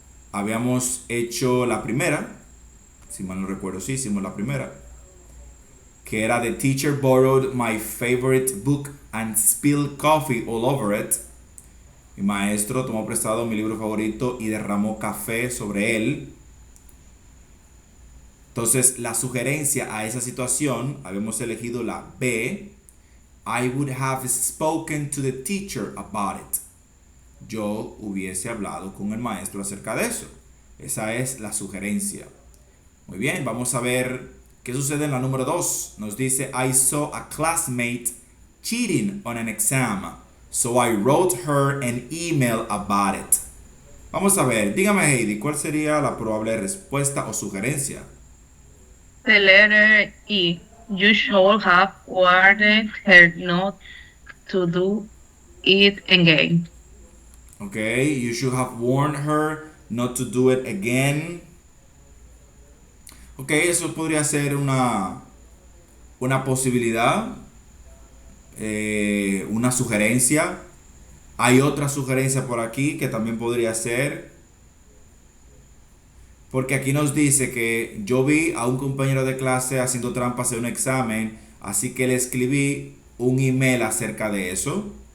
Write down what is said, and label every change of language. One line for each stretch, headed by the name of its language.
Spanish: Habíamos hecho la primera, si mal no recuerdo, sí, hicimos la primera, que era
English: The teacher borrowed my favorite book and spilled coffee all over it.
Spanish: Mi maestro tomó prestado mi libro favorito y derramó café sobre él. Entonces, la sugerencia a esa situación, habíamos elegido la B.
English: I would have spoken to the teacher about it.
Spanish: Yo hubiese hablado con el maestro acerca de eso. Esa es la sugerencia. Muy bien, vamos a ver qué sucede en la número 2. Nos dice,
English: I saw a classmate cheating on an exam, so I wrote her an email about it.
Spanish: Vamos a ver, dígame Heidi, ¿cuál sería la probable respuesta o sugerencia?
English: The letter E. You should have warned her not to do it again. Okay, you should have warned her not to do it again.
Spanish: Ok, eso podría ser una posibilidad, una sugerencia. Hay otra sugerencia por aquí que también podría ser, porque aquí nos dice que yo vi a un compañero de clase haciendo trampas en un examen, así que le escribí un email acerca de eso.